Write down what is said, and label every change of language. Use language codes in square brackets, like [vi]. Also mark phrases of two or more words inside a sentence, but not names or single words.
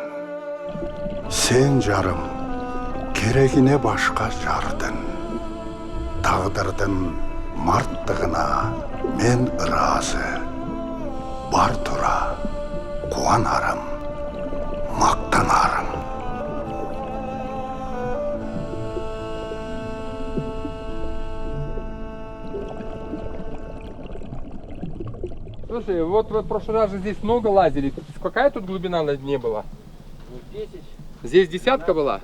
[ky] Сен жарым, керегине башка жардың. Тағдырдың марттығына мен ыраазы. Бар тура, кубанарым, мактанарым. [ru] Слушай, вот в прошлый раз же здесь много лазили. Какая тут глубина на дне была? 10. Здесь десятка была?